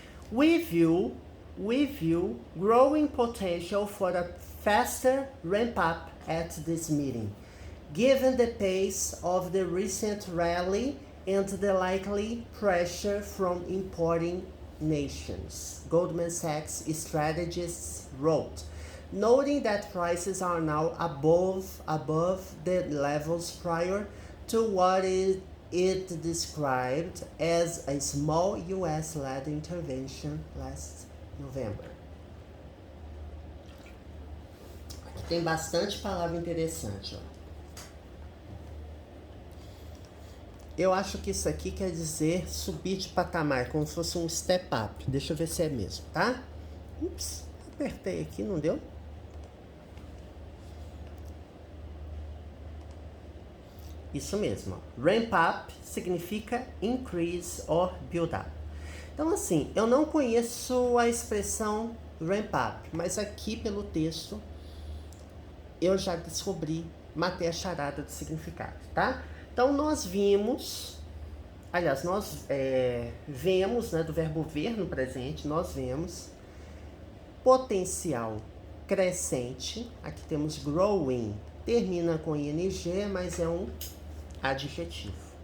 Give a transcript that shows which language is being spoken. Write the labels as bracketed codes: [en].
[en] We view growing potential for a faster ramp-up at this meeting, given the pace of the recent rally and the likely pressure from importing nations, Goldman Sachs strategists wrote, noting that prices are now above the levels prior to what it described as a small US-led intervention last November. [pt] Aqui tem bastante palavra interessante, ó. Eu acho que isso aqui quer dizer subir de patamar, como se fosse um step up. Deixa eu ver se é mesmo, tá? Ups, apertei aqui, não deu? Isso mesmo, ó. [en] Ramp up significa increase or build up. [pt] Então, assim, eu não conheço a expressão ramp up, mas aqui pelo texto eu já descobri, matei a charada do significado, tá? Então, nós vimos, aliás, nós vemos, né, do verbo ver no presente, nós vemos potencial crescente, aqui temos growing, termina com ing, mas é um adjetivo.